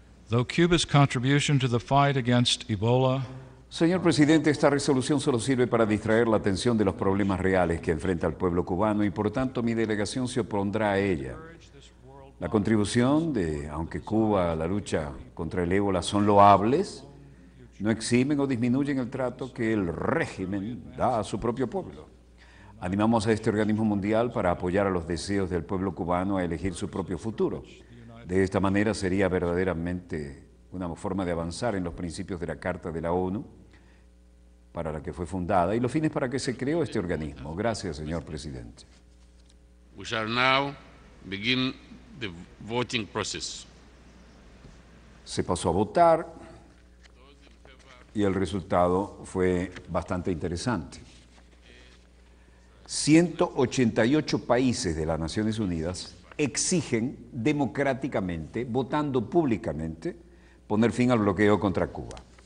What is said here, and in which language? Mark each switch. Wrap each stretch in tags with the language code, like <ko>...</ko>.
<en>Though Cuba's contribution to the fight against Ebola</en> <es>Señor presidente, esta resolución solo sirve para distraer la atención de los problemas reales que enfrenta el pueblo cubano y por tanto mi delegación se opondrá a ella. La contribución de, aunque Cuba, a la lucha contra el ébola son loables, no eximen o disminuyen el trato que el régimen da a su propio pueblo. Animamos a este organismo mundial para apoyar a los deseos del pueblo cubano a elegir su propio futuro. De esta manera sería verdaderamente una forma de avanzar en los principios de la Carta de la ONU, para la que fue fundada, y los fines para que se creó este organismo. Gracias, señor presidente.</es> <en>We shall now begin the voting process.</en> <es>Se pasó a votar y el resultado fue bastante interesante. 188 países de las Naciones Unidas exigen democráticamente, votando públicamente, poner fin al bloqueo contra Cuba.</es>